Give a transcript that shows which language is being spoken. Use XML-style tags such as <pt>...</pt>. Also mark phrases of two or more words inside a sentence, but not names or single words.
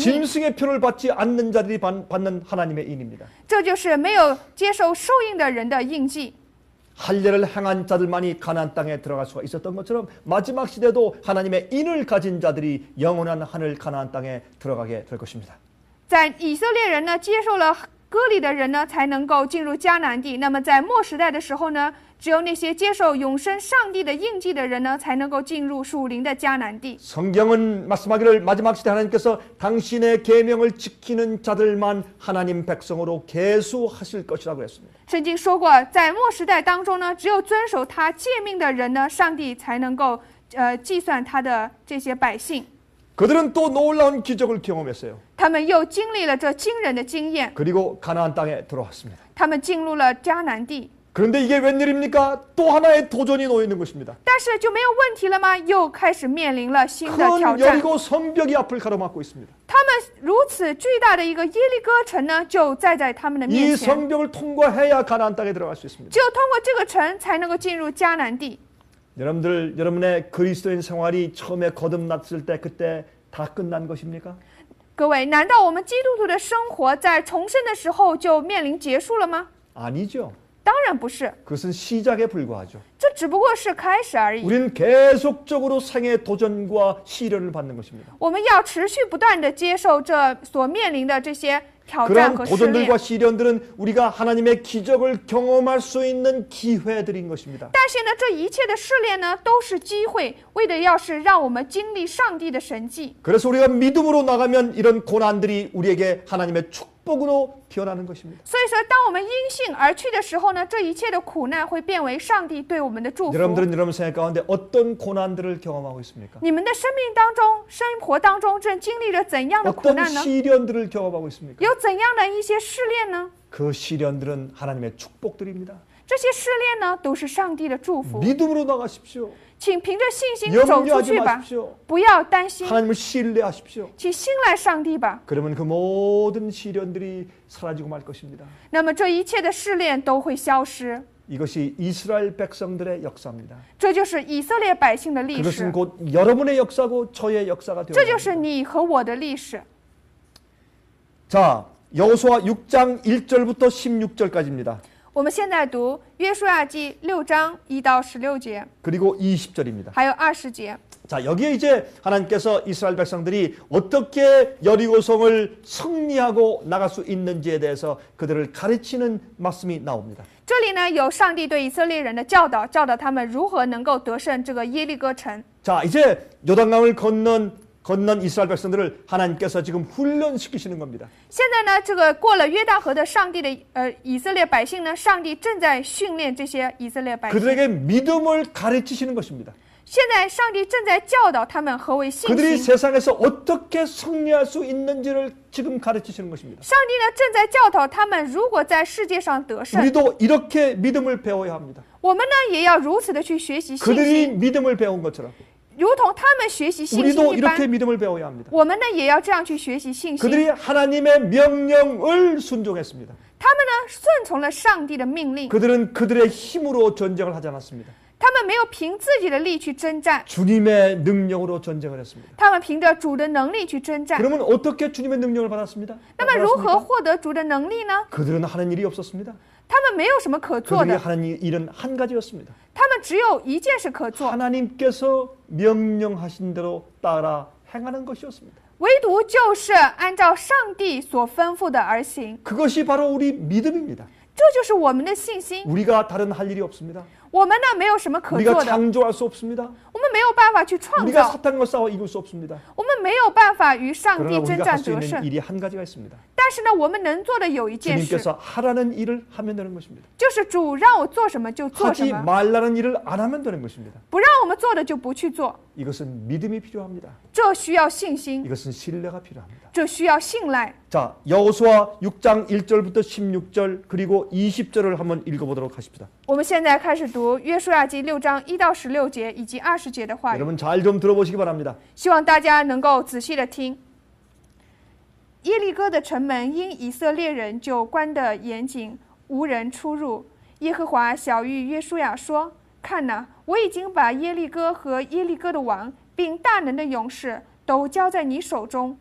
<ko>짐승의 표를 받지 않는 자들이 받는 하나님의 인입니다.</ko> <zh>这就是没有接受受印的人的印记。</zh> <ko>할례를 행한 자들만이 가나안 땅에 들어갈 수가 있었던 것처럼 마지막 시대도 하나님의 인을 가진 자들이 영원한 하늘 가나안 땅에 들어가게 될 것입니다.</ko> <zh>在以色列人呢接受了割礼的人呢才能够进入迦南地，那么在末时代的时候呢，只有那些接受永生上帝的印记的人呢才能够进入属灵的迦南地。</zh> <ko>성경은 말씀하기를 마지막 시대 하나님께서 당신의 계명을 지키는 자들만 하나님 백성으로 계수하실 것이라고 했습니다.</ko> <zh>圣经说过，在末时代当中呢，只有遵守他诫命的人呢，上帝才能够计算他的这些百姓。</zh> <ko>그들은 또 놀라운 기적을 경험했어요.</ko> <zh>他们又经历了这惊人的经验，</zh> <ko>그리고 가나안 땅에 들어왔습니다.</ko> <zh>他们进入了迦南地。</zh> <ko>그런데 이게 웬일입니까? 또 하나의 도전이 놓여 있는 것입니다.</ko> <zh>但是就没有问题了吗？又开始面临了新的挑</zh> <ko>큰</ko> <zh>战。</zh> <ko>여리고 성벽이 앞을 가로막고 있습니다.</ko> <zh>他们如此巨大的一个耶利哥城呢，就站在他们的</zh> <ko>이</ko> <zh>面前。</zh> <ko>성벽을 통과해야 가나안 땅에 들어갈 수 있습니다.</ko> <zh>只有通过这个城，才能够进入迦南地。</zh> <ko>여러분의 그리스도인 생활이 처음에 거듭났을 때 그때 다 끝난 것입니까?</ko> <zh>各位，难道我们基督徒的生活在重生的时候就面临结束了吗？</zh> <ko>아니죠.</ko> <zh>当然不是，</zh> <ko>그것은 시작에 불과하죠.</ko> <zh>这只不过是开始而已。</zh> <ko>우리는 계속적으로 생의 도전과 시련을 받는 것입니다.</ko> <zh>我们要持续不断的接受这所面临的这些挑战</zh> <ko>그러한</ko> <zh>和试炼。</zh> <ko>도전들과 시련들은 우리가 하나님의 기적을 경험할 수 있는 기회들인 것입니다.</ko> <zh>但是呢，这一切的试炼呢，都是机会，为的要是让我们经历上帝的神迹。</zh> <ko>그래서 우리가 믿음으로 나가면 이런 고난들이 우리에게 하나님의 축복으로 변하는 것입니다.</ko> <zh>所以说，当我们因信而去的时候呢，这一切的苦难会变为上帝对我们的祝福。</zh> <ko>여러분들은 여러분 생활 가운데 어떤 고난들을 경험하고 있습니까?</ko> <zh>你们的生命当中、生活当中正经历着怎样的苦</zh> <ko>어떤</ko> <zh>难呢？</zh> <ko>시련들을 경험하고 있습니까?</ko> <zh>有怎样的一些试炼呢？</zh> <ko>그 시련들은 하나님의 축복들입니다.</ko> <zh>这些试炼呢，都是上帝的祝福。</zh> <ko>믿음으로 나가십시오.</ko> <zh>请凭着信心走出</zh> <ko>염려하지</ko> <zh>去吧，</zh> <ko>마십시오.</ko> <zh>不要担心，</zh> <ko>하나님을 신뢰하십시오.</ko> <zh>请信赖上帝吧。</zh> <ko>그러면 그 모든 시련들이 사라지고 말 것입니다.</ko> <zh>那么这一切的试炼都会消失。</zh> <ko>이것이 이스라엘 백성들의 역사입니다.</ko> <zh>这就是以色列百姓的历史</zh> <ko>그것은 ， 곧 여러분의 역사고 저의 역사가</ko> <zh>这</zh> <ko>되어야</ko> <zh>就是</zh> <ko>합니다.</ko> <zh>你和我的历史。</zh> <ko>자, 여호수아 6장 1절부터 16절까지입니다.</ko> <zh>我们现在读约书亚记6章1到16节，</zh> <ko>그리고 20절입니다.</ko> <zh>还有20节。</zh> <ko>자, 여기에 이제 하나님께서 이스라엘 백성들이 어떻게 여리고성을 승리하고 나갈 수 있는지에 대해서 그들을 가르치는 말씀이 나옵니다.</ko> <zh>这里呢有上帝对以色列人的教导，教导他们如何能够得胜这个耶利哥城。</zh> <ko>자, 이제 요단강을 건넌 이스라엘 백성들을 하나님께서 지금 훈련시키시는 겁니다.</ko> <zh>现在呢，这个过了约旦河的上帝的以色列百姓呢，上帝正在训练这些以色列百姓。</zh> <ko>그들에게 믿음을 가르치시는 것입니다.</ko> <zh>现在上帝正在教导他们何为信</zh> <ko>그들이</ko> <zh>心。</zh> <ko>세상에서 어떻게 승리할 수 있는지를 지금 가르치시는 것입니다.</ko> <zh>上帝呢正在教导他们，如果在世界上得胜，</zh> <ko>우리도 이렇게 믿음을 배워야 합니다.</ko> <zh>我们呢也要如此的去学习信</zh> <ko>그들이</ko> <zh>心，</zh> <ko>믿음을 배운 것처럼</ko> <zh>如同他们学习信心</zh> <ko>우리도</ko> <zh>一般</zh> <ko>이렇게 。 믿음을 배워야 합니다.</ko> <zh>我们呢也要这样去学习信心。</zh> <ko>그들이 하나님의 명령을 순종했습니다.</ko> <zh>他们呢顺从了上帝的命令，</zh> <ko>그들은 그들의 힘으로 전쟁을 하지 않았습니다.</ko> <zh>他们没有凭自己的力去征战，</zh> <ko>주님의 능력으로 전쟁을 했습니다.</ko> <zh>他们凭着主的能力去征战。</zh> <ko>그러면 어떻게 주님의 능력을 받았습니다?</ko> <zh>那么如何</zh> <ko>받았습니까?</ko> <zh>获得主的能力呢？</zh> <ko>그들은 하는 일이 없었습니다.</ko> <zh>他们没有什么可做</zh> <ko>그들이</ko> <zh>的，</zh> <ko>하는 일은 한 가지였습니다.</ko> <zh>他们只有一件事可做，</zh> <ko>하나님께서 명령하신 대로 따라 행하는 것이었습니다.</ko> <zh>唯独就是按照上帝所吩咐的而行。</zh> <ko>그것이 바로 우리 믿음입니다.</ko> <zh>这就是我们的信心。</zh> <ko>우리가 다른 할 일이 없습니다.</ko> <zh>我们呢没有什么可</zh> <ko>우리가</ko> <zh>做的，</zh> <ko>창조할 수 없습니다.</ko> <zh>我们没有办法去创</zh> <ko>우리가</ko> <zh>造，</zh> <ko>사탄과 싸워 이길 수 없습니다.</ko> <zh>我们没有办法与上</zh> <ko>그러나</ko> <zh>帝征</zh> <ko>우리가</ko> <zh>战</zh> <ko>할 수</ko> <zh>得</zh> <ko>있는</ko> <zh>胜。</zh> <ko>일이 한 가지가 있습니다.</ko> <zh>但是呢，我们能做的有一件事，</zh> <ko>주님께서 하라는 일을 하면 되는 것입니다.</ko> <zh>就是主让我做什么就做什</zh> <ko>하지</ko> <zh>么，</zh> <ko>말라는 일을 안 하면 되는 것입니다.</ko> <zh>不让我们做的就不去做。</zh> <ko>이것은 믿음이 필요합니다.</ko> <zh>这需要信心，</zh> <ko>이것은 신뢰가 필요합니다.</ko> <zh>这需要信赖。</zh> <ko>자, 여호수아 6장 1절부터 16절 그리고 20절을 한번 읽어보도록 하십시다.</ko> <zh>我们现在开始读约书亚记6章1到16节以及20节的话语，</zh> <ko>여러분 잘 좀 들어보시기 바랍니다.</ko> <zh>希望大家能够仔细的听。耶利哥的城门因以色列人就关得严谨，无人出入。耶和华晓谕约书亚说：“ 看哪，我已经把耶利哥和耶利哥的王，并大能的勇士都交在你手中。</zh>